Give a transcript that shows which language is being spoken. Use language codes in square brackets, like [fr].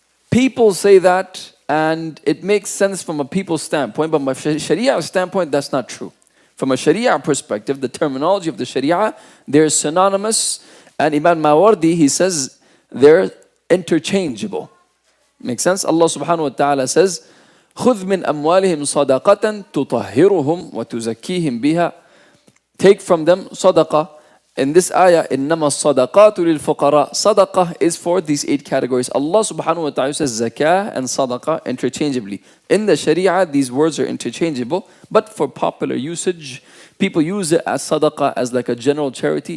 [en] People say that, and it makes sense from a people's standpoint, but from a Sharia standpoint, that's not true. From a Sharia perspective, the terminology of the Sharia, they're synonymous. And Imam Mawardi, he says, they're interchangeable. Makes sense? Allah subhanahu wa ta'ala says, [ar] خُذْ مِنْ أَمْوَالِهِمْ صَدَقَةً تُطَهِّرُهُمْ وَتُزَكِّيهِمْ بِهَا. [en] Take from them sadaqah. In this ayah, [ar] إِنَّمَا الصَّدَقَاتُ لِلْفُقَرَاءِ. [en] Sadaqah is for these 8 categories. Allah subhanahu wa ta'ala says zakah and sadaqah interchangeably. In the Sharia, these words are interchangeable, but for popular usage, people use it as sadaqah, as like a general charity.